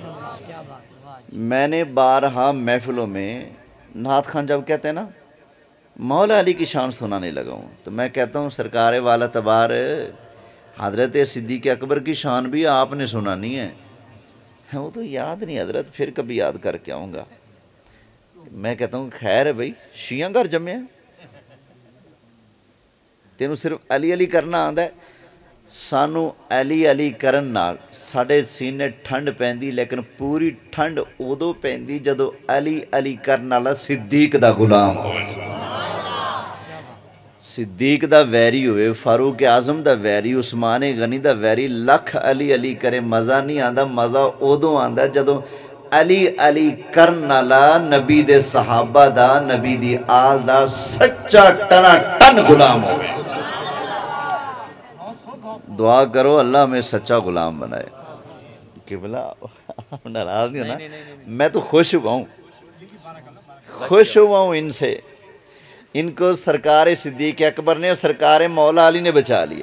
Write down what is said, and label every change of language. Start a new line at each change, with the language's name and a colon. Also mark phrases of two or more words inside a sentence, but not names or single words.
Urdu: میں نے بارہا محفلوں میں نعت خوان جب کہتے ہیں نا مولا علی کی شان سنانے لگا ہوں تو میں کہتا ہوں سرکار والا تبار حضرت صدیق اکبر کی شان بھی آپ نے سنانی ہے. وہ تو یاد نہیں حضرت، پھر کبھی یاد کر کے آؤں گا. میں کہتا ہوں خیر ہے بھائی،
Punjabi: شیعہ گھر جمے تینوں صرف علی علی کرنا آندا ہے. سانو علی علی کرن نال ساڈے سینے ٹھنڈ پیندی، لیکن پوری ٹھنڈ ادو پیندی جدو علی علی کرن والا صدیق دا غلام ہوئے، صدیق دا ویری ہوئے، فاروق اعظم دا ویری، عثمان غنی دا ویری. لکھ علی علی کرے مزہ نہیں آندا، مزہ ادو آندا جدو علی علی کرن والا نبی دے صحابہ دا، نبی دی آل دا سچا ٹنا ٹن غلام ہوئے.
Urdu: دعا کرو اللہ ہمیں سچا غلام بنائے. کہ بلا آپ ناراض نہیں ہونا، میں تو خوش ہوا ہوں، خوش ہوا ہوں ان سے. ان کو سرکار صدیق اکبر نے اور سرکار مولا علی نے بچا لیے.